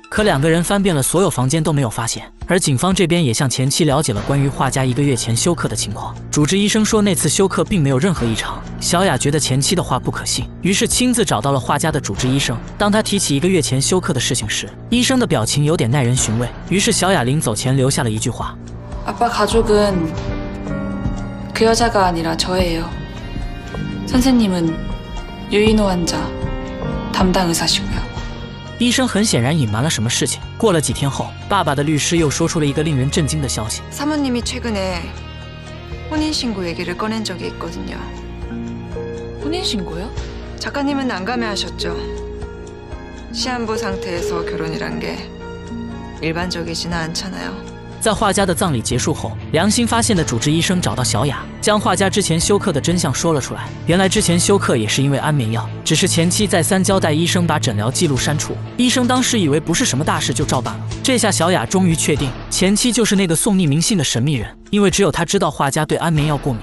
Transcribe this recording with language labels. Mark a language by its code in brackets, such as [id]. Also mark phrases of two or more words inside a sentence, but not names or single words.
[zh] 可2个人翻遍了所有房间都没有发现。而警方这边也向前妻了解了关于画家1个月前休克的情况。主治医生说那次休克并没有任何异常。小雅觉得前妻的话不可信，于是亲自找到了画家的主治医生。当他提起1个月前休克的事情时，医生的表情有点耐人寻味。于是小雅临走前留下了一句话： [ko] 아빠 가족은 그 여자가 아니라 저예요. 선생님은 유인호 환자 담당 의사시고요. [zh] 医生很显然隐瞒了什么事情。过了几天后，爸爸的律师又说出了一个令人震惊的消息。 [ko] 사모님이 최근에 혼인신고 얘기를 꺼낸 적이 있거든요. 혼인신고요? 작가님은 난감해하셨죠. 시한부 상태에서 결혼이란 게 일반적이지는 않잖아요. [zh] 在画家的葬礼结束后，良心发现的主治医生找到小雅，将画家之前休克的真相说了出来。原来之前休克也是因为安眠药，只是前妻再三交代医生把诊疗记录删除。医生当时以为不是什么大事，就照办了。这下小雅终于确定，前妻就是那个送匿名信的神秘人，因为只有他知道画家对安眠药过敏。